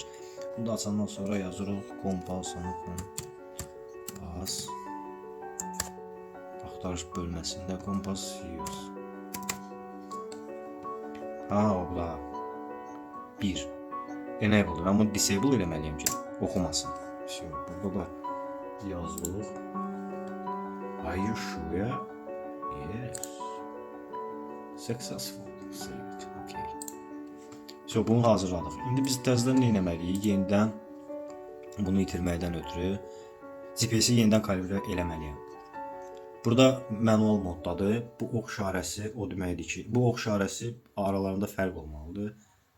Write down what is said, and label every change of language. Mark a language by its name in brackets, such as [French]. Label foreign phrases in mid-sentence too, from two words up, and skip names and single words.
[Azerbaijani] Bunu da açandan sonra yazırıq kompas axtarış bölməsində kompas use. Ola 1 enable. Mən bunu disable eləməliyəm ki, oxumasın. Burada da yazılır. [English] Are you sure? Yes. Successful. Saved. [Azerbaijani] Okay. Bunu hazırladıq. İndi biz təzədən nə etməliyik? Yenidən bunu itirməkdən ötürü GPS-i yenidən kalibrə eləməliyəm. Burada manual moddadır. Bu ox işarəsi o deməkdir ki, bu ox işarəsi aralarında fərq olmalıdır.